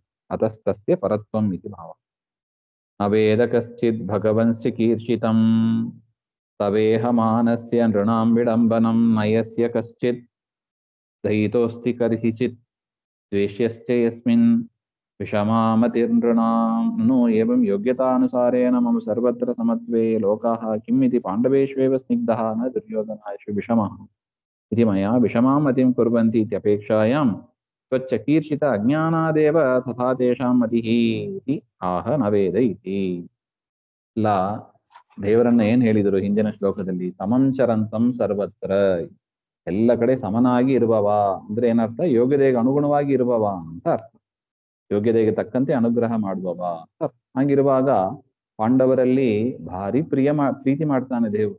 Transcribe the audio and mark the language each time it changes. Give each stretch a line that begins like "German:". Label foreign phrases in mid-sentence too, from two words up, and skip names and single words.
Sanskrit: ಅತಸ್ತಸ್ಯ ಪರತ್ವಂ ಇತಿ ಭಾವ. ಅವೇದ ಕಶ್ಚಿತ್ ಭಗವಂಶ್ಚಿಕೀರ್ಷಿತಂ ತವೇಹ ಮಾನಸ್ಯ ನೃಣಾಂ ವಿಡಂಬನಂ ನಯಸ್ಯ ಕಶ್ಚಿತ್ ದಯಿತೋಸ್ತಿ ಕರ್ಹಿಚಿತ್ ದ್ವೇಷ್ಯಶ್ಚ ಯಸ್ಮಿನ್ ವಿಷಮಾಮತಿರ್ನೃಣಾಂ ನು ಏವಂ ಯೋಗ್ಯತಾನುಸಾರೇಣ ಮಮ ಸರ್ವತ್ರ ಸಮತ್ವೇ ಲೋಕಾಃ ಕಿಮ್ಮಿತಿ ಪಾಂಡವೇಷ್ವೇವ ಸ್ನಿಗ್ಧಃ ನ ದುರ್ಯೋಧನಾಯೇಷು ವಿಷಮಃ ಇತಿ ಮಯಾ ವಿಷಮಾಂ ಮತಿಂ ಕುರ್ವಂತಿ ಇತ್ಯಪೇಕ್ಷಾಯಾಂ ತ್ವಚ್ಚಕೀರ್ಷಿತ ಅಜ್ಞಾನಾದೇವ ತಥಾ ತೇಷಾಂ ಮತಿಃ ಇತಿ ಆಹ ನವೇದ ಇತಿ.
Kannada: ಇಲ್ಲ, ದೇವರನ್ನ ಏನ್ ಹೇಳಿದರು ಹಿಂದಿನ ಶ್ಲೋಕದಲ್ಲಿ?
Sanskrit: ಸಮಂಚರಂತಂ ಸರ್ವತ್ರ,
Kannada: ಎಲ್ಲ ಕಡೆ ಸಮನಾಗಿ ಇರುವವ ಅಂದ್ರೆ ಏನರ್ಥ? ಯೋಗ್ಯತೆಗೆ ಅನುಗುಣವಾಗಿ ಇರುವವ ಅಂತ ಅರ್ಥ. ಯೋಗ್ಯತೆಗೆ ತಕ್ಕಂತೆ ಅನುಗ್ರಹ ಮಾಡುವವ ಅಂತ ಅರ್ಥ. ಹಾಗಿರುವಾಗ ಪಾಂಡವರಲ್ಲಿ ಭಾರಿ ಪ್ರೀತಿ ಮಾಡ್ತಾನೆ ದೇವರು.